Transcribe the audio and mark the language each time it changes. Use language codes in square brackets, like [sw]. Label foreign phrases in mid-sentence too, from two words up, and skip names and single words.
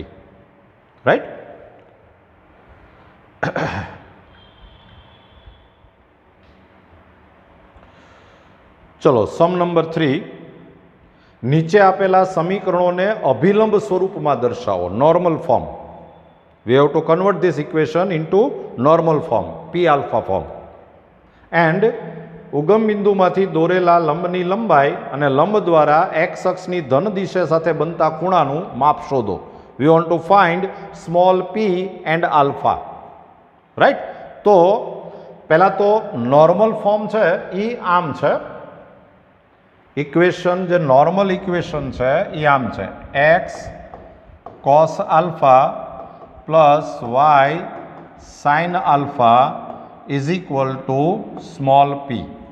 [gu] રાઈટ. ચલો [en] sum number [gu] 3. નીચે આપેલા સમીકરણોને અભિલંબ સ્વરૂપમાં દર્શાવો, [en] normal form. We have to convert this equation into normal form, P alpha form. [gu] And ઉગમ બિંદુમાંથી દોરેલા લંબની લંબાઈ અને લંબ દ્વારા x અક્ષની ધન દિશા સાથે બનતા ખૂણાનું માપ શોધો. [en] We want to find small p and alpha. Right? [gu] તો પહેલા તો [en] normal form [gu] છે એ આમ છે. ઇક્વેશન જે [en] normal equation [gu] છે એ આમ છે [en] x cos alpha plus y sine alpha is equal to small p.